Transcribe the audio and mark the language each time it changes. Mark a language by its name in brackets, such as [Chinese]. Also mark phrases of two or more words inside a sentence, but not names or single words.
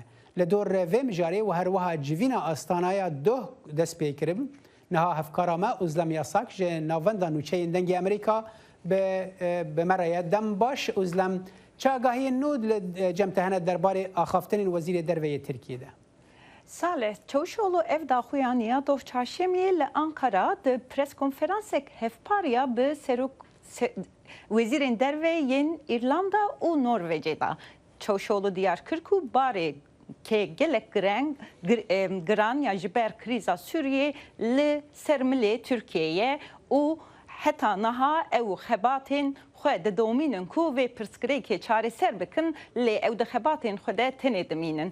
[Kurdish] لە دۆر ڕێڤێ مژارێ و هەروەها جڤینە ئاستانایە دۆ دەست پێکردن نەها هەفکارامە ئوزلەم یاساک ژێ ناڤەندا نوچەیە دەنگی ئەمریکا بمەڕەیە دەم باش ئوزلەم چاگاهیە نود لە جەمتەهەنە دەربارەی ئاخافتنین وەزیرێ دەرڤەیە ترکیەدا. Salih Çavuşoğlu ev daxuyaniya dov çarşemiyê li Ankara di preskonferansek hevpariya bi wezîrên derve yên İrlanda û Norvecê da. Çavuşoğlu diyar kir ku barê kê gelek giran ya ji ber krîza Sûriyê li ser milê Tirkiyeyê û heta niha ew xebatên xwe didomînin ku vê pirsgirêkê çareser bikin lê ew di xebatên xwe de tenê dimînin.